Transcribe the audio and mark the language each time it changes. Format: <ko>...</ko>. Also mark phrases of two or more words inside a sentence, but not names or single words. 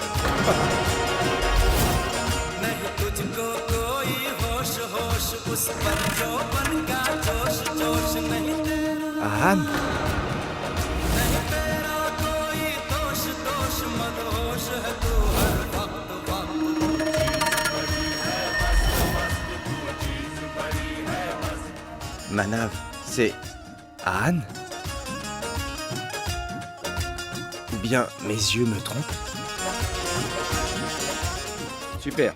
<hi>नहीं तुझको कोई होश होश उस पर जो बन का जोश जोश नहीं Ahan. नहीं तेरा कोई दोष दोष मदहोश है तू हर वक्त</hi> <fr>Manav, c'est Ahan? Ou bien mes yeux me trompent? Super.</fr>